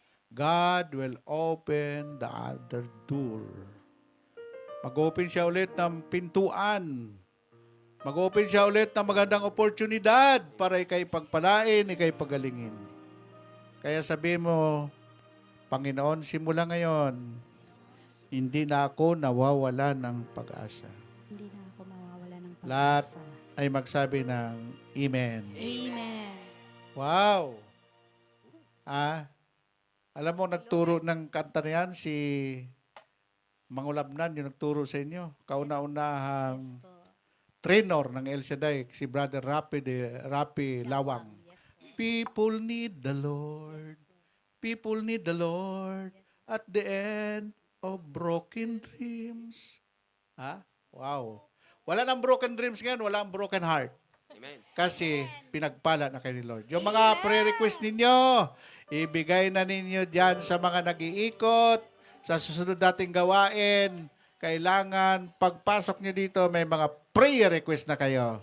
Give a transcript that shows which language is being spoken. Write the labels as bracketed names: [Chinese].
[English] God will open the other door. [Filipino] Mag-open siya ulit ng pintuan. Mag-open siya ulit ng magandang oportunidad para ikay pagpalain, ikay pagalingin. Kaya sabi mo, Panginoon, simula ngayon, hindi na ako nawawala ng pag-asa. Hindi na ako mawawala ng Lahat pag-asa. ay magsabi ng Amen. Amen. Wow! Alam mo, nagturo ng kanta na yan, si Mangulabnan, yung nagturo sa inyo. Kauna-unahang trainer ng El Shaddai, si Brother Rapi Lawang. [English] People need the Lord. People need the Lord at the end of broken dreams. Wow. [Filipino] Wala nang broken dreams ngayon, wala ang broken heart. Amen. Kasi pinagpala na kayo ni Lord. Yung mga prayer request ninyo, ibigay na ninyo diyan sa mga nag-iikot, sa susunod nating gawain. Kailangan pagpasok nyo dito, may mga prayer request na kayo.